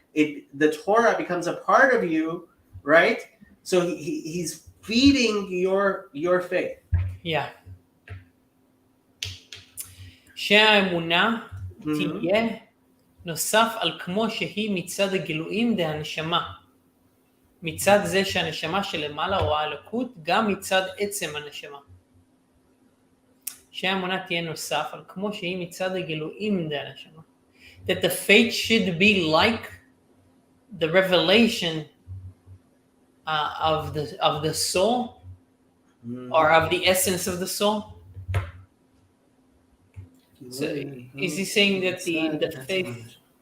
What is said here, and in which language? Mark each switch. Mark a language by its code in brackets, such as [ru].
[en] The Torah becomes a part of you, right? So he's feeding your faith. Yeah. [he] שהאמונה תהיה נוסף על כמו שהיא מצד הגילויים דהנשמה. מצד זה שהנשמה שלמעלה רואה אלוקות, גם מצד עצם הנשמה. שהאמונה תהיה נוסף על כמו שהיא מצד הגילויים דהנשמה. [en] That the faith should be like the revelation of the soul, or of the essence of the soul. So is he saying that the faith?